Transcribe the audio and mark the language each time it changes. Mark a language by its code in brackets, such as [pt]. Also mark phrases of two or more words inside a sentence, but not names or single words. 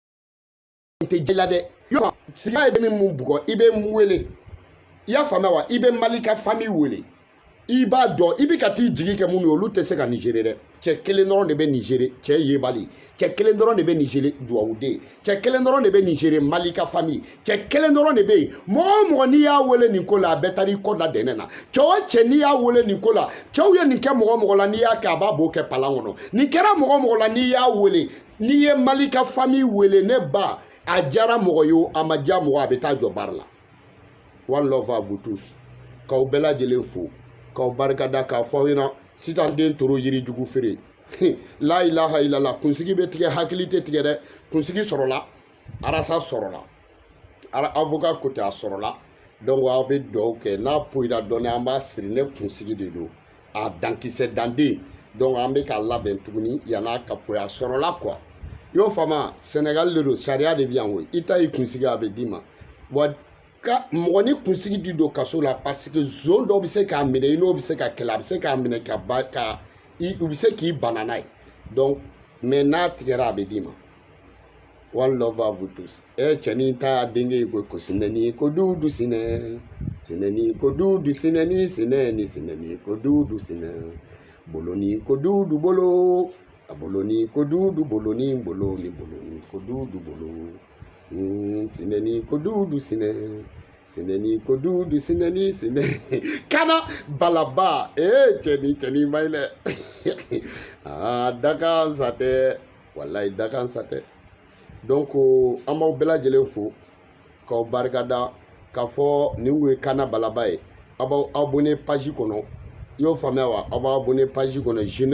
[bm] tɛ jɛ la dɛ Sirigiba ye min mun bugɔ i bɛ mun wele i y'a faamuya wa i bɛ Mali ka famille wele i b'a dɔn i bɛ ka t'i jigi kɛ mun ye olu tɛ se ka nin gérer dɛ cɛ kelen dɔrɔn de bɛ nin gérer cɛ yebali cɛ kelen dɔrɔn de bɛ nin gérer duwawuden cɛ kelen dɔrɔn de bɛ nin gérer Mali ka famille cɛ kelen dɔrɔn de bɛ yen mɔgɔ o mɔgɔ n'i y'a wele nin ko la a bɛɛ taara i kɔ da dɛnɛ na cɛ o cɛ n'i y'a wele nin ko la cɛw ye nin kɛ mɔgɔ o mɔgɔ la n'i y'a kɛ a b'a b'o kɛ palan kɔnɔ nin kɛra mɔgɔ o mɔgɔ la n'i y'a wele n'i ye Mali ka famille wele ne ba a diyara mɔgɔ ye o a ma diya mɔgɔ a bɛ taa jɔ baara la [en] one love [fr] à vous tous [bm] k'aw bɛɛ lajɛlen fo k'aw barikada k'a fɔ aw ɲɛna sitan den toro yiri jugu feere la [ar] ilaha illallah [bm] kunsigi bɛ tigɛ hakili tɛ tigɛ dɛ kunsigi sɔrɔla arasa sɔrɔla avocat côté a sɔrɔla donc aw bɛ dugawu kɛ n'a poyira dɔɔnin an b'a siri ne kunsigi de don a dankisɛ danden donc an bɛ k'a labɛn tuguni yann'a ka poyi a sɔrɔla quoi i y'o faamu Sénégal de don sariya de bɛ yan o i ta y'i kunsigi a bɛ d'i ma wa ka mɔgɔ ni kunsigi di don kaso la [fr] parce que zone [bm] dɔ bɛ se k'a minɛ i n'o bɛ se ka kɛlɛ a bɛ se k'a minɛ ka ba ka u bɛ se k'i bana n'a ye [fr] donc mais [bm] n'a tigɛra a bɛ d'i ma [en] one love [fr] à vous tous [bm] cɛnin ta y'a denkɛ ye ko sinɛni ko dudu sinɛ sinɛni ko dudu sinɛni sinɛni sinɛni ko dudu sinɛ boloni ko dudu bolo a boloni ko dudu boloni boloni boloni ko dudu bolo sinɛni ko dudu sinɛ sinɛni ko dudu sinɛni sinɛ kana balaba cɛni mayi dɛ dakan sa tɛ walayi dakan sa tɛ donc an b'aw bɛɛ lajɛlen fo k'aw barikada k'a fɔ nin kun ye kana balaba ye aw b'aw [fr] abonné page [bm] kɔnɔ i y'o faamuya wa aw b'aw [fr] abonné page [bm] kɔnɔ